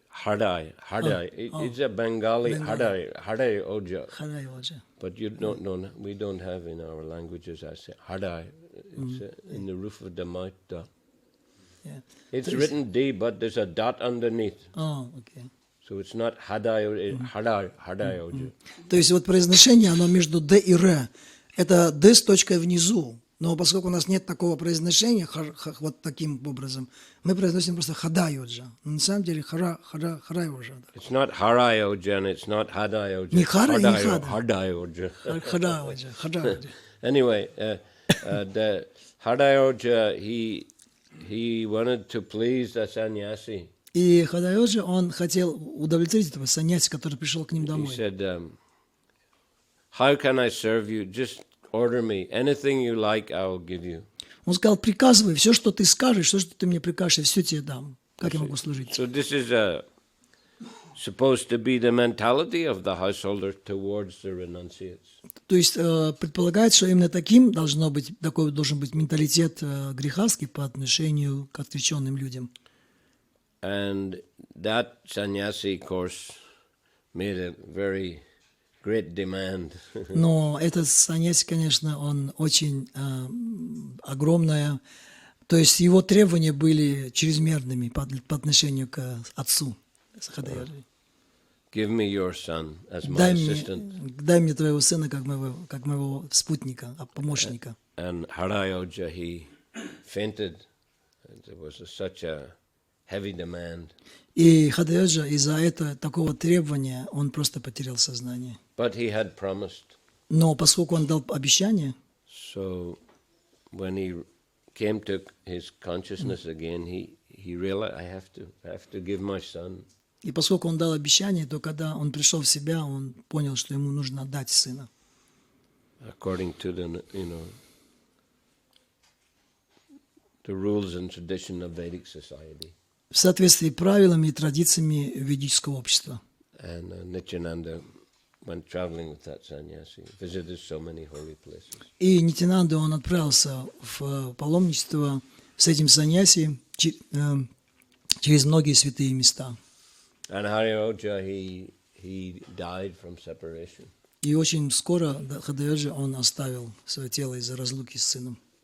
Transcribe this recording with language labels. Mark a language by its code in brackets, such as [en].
[en] Hardai. It's a Bengali Hardai Oja. Hadayoja. But you don't know. We don't have in our languages. I say Hardai. It's in the roof of the mouth. Yeah. It's written D, but there's a dot underneath. Oh, okay. So it's not Hadai. Hardai Oja. [ru] То есть вот произношение, оно между Д и Р. Это Д с точкой внизу. Но поскольку у нас нет такого произношения, вот таким образом, мы произносим просто Хадайоджа. На самом деле Харайоджа. [en] It's not Harayoja and it's not Hadayoja. [ru] Не Хара, не Хада. [en] Hadayoja. [ru] Хадайоджа. [en] Anyway, the Hadayoja, he wanted to please the sannyasi. [ru] И Хадайоджа, он хотел удовлетворить этого саньяси, который пришел к ним [en] He [ru] домой. [en] said, how can I serve you? Just order me. Anything you like, I will give you. [ru] Он сказал, приказывай, все, что ты скажешь, все, что ты мне прикажешь, я все тебе дам. Как я могу служить? [en] So this is supposed to be the mentality of the householder towards the renunciates. [ru] То есть предполагается, что именно такой должен быть менталитет грехастхи по отношению к отреченным людям. [en] And that sannyasi, of course, made a very great demand. [ru] Но этот саньяси, конечно, он очень огромное, то есть его требования были чрезмерными по отношению к отцу Хадайоджи. [en] Give me your son as my assistant. [ru] Дай мне твоего сына как моего спутника, помощника. [en] And Harayoja, he fainted. There was such a heavy demand. [ru] И Хадайоджа из-за такого требования он просто потерял сознание. [en] But he had promised. [ru] Но поскольку он дал обещание, [en] so when he came to his consciousness again, he realized I have to give my son. [ru] И поскольку он дал обещание, то когда он пришел в себя, он понял, что ему нужно отдать сына. [en] According to the rules and tradition of Vedic society. [ru] В соответствии с правилами и традициями ведического общества. [en] And Nityananda went traveling with that sannyasi, visited so many holy places. [ru] И Нитянанда, он отправился в паломничество с этим саньяси через многие святые места. [en] And Hariyoja, he died from separation. [ru] И очень скоро Хадайоджа он оставил свое тело из-за разлуки с сыном.